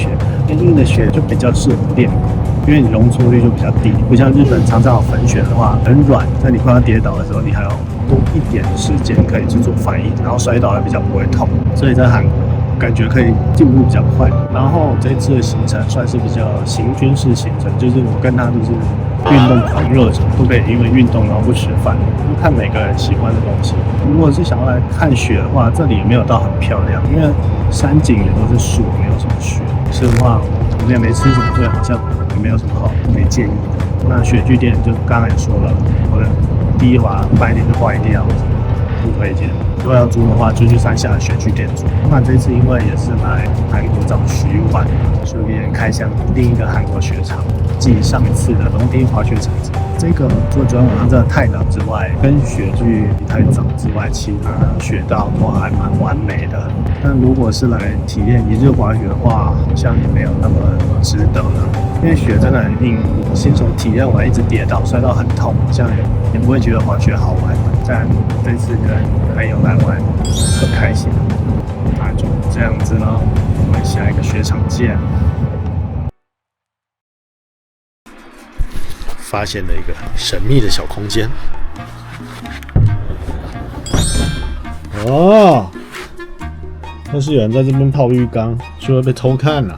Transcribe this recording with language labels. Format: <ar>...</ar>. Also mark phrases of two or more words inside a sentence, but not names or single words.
<zh>因為硬的雪就比較適合練功，因為你容錯率就比較低，不像日本常常有粉雪的話很軟，在你快要跌倒的時候，你還要多一點時間可以去做反應，然後摔倒也比較不會痛。所以在韓國感覺可以進步比較快。然後這次的行程算是比较行軍式行程，就是我跟他就是運動狂熱者，不可以因為運動然後不吃飯，就看每個人喜歡的東西。如果是想要來看雪的話，這裡也沒有到很漂亮，因為山景也都是樹，沒有什麼雪。說實話，我們也沒吃什麼，所以好像也沒有什麼好可以建議的。那雪具店就剛才也說了，我的第一滑半點就壞掉，不推薦。如果要租的話，就去山下的雪具店租。那這次因為也是來韓國找徐婉，順便開箱另一個韓國雪場，繼上一次的龍町滑雪場。這個除了昨天晚上真的太冷之外，跟雪具太早之外，其他雪道都還蠻完美的。但如果是來體驗一日滑雪的話，好像也沒有那麼值得了，因為雪真的很硬，新手體驗完一直跌倒，摔到很痛，好像也不會覺得滑雪好玩。但這次跟朋友來玩很開心，那就這樣子咯，我們下一個雪場見。發現了一個神秘的小空間。哦，要是有人在這邊泡浴缸，就會被偷看了。</zh>